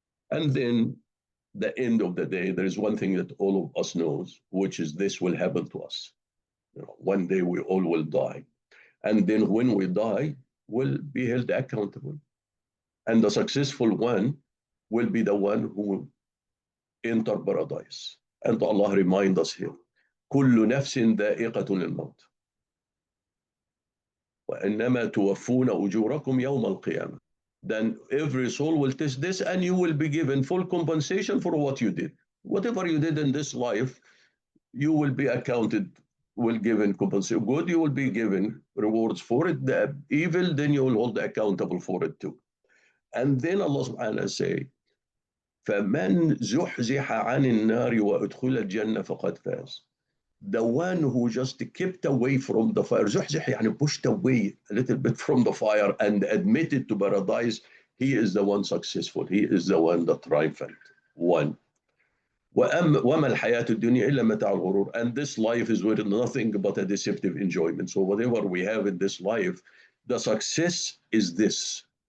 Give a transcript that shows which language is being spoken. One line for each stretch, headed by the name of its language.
English: And then the end of the day, there is one thing that all of us knows, which is this will happen to us. One day we all will die. And then when we die, we'll be held accountable. And the successful one will be the one who will enter paradise. And Allah reminds us here,
Arabic: كل نفس ذائقة الموت وإنما توفون أجوركم يوم القيامة.
English: Then every soul will test this, and you will be given full compensation for what you did. Whatever you did in this life, you will be accounted, will given compensation. Good, you will be given rewards for it. The evil, then you will hold accountable for it too. And then Allah subhanahu wa ta'ala say,
Arabic: فَمَنْ زُحْزِحَ عَنِ النَّارِ وَأُدْخِلَ الْجَنَّةَ فَقَدْ فَازَ.
English: The one who just kept away from the fire,
Arabic: زُحْزِح يعني
English: pushed away a little bit from the fire and admitted to paradise, he is the one successful. He is the one that triumphant. One.
Arabic: وَمَا الْحَيَاةُ الدُّنْيَا إِلَّا مَتَاعُ الْغُرُورِ.
English: And this life is with nothing but a deceptive enjoyment. So whatever we have in this life, the success is this.